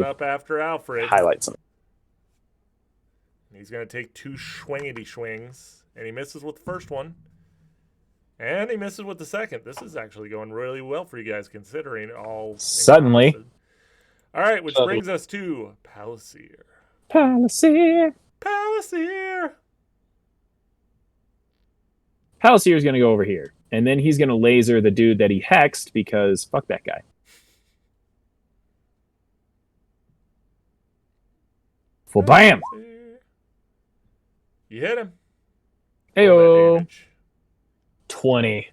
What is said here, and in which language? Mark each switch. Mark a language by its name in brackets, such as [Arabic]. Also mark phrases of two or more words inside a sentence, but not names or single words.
[English] run up after Alfred. highlight something. He's gonna take 2 swingity swings, and he misses with the first one, and he misses with the second. This is actually going really well for you guys, considering all. Suddenly. All right, which brings us to Palisier. Palisier. Palisier. Palisier's going to go over here. And then he's going to laser the dude that he hexed because fuck that guy. Full bam! You hit him. Heyo. 20.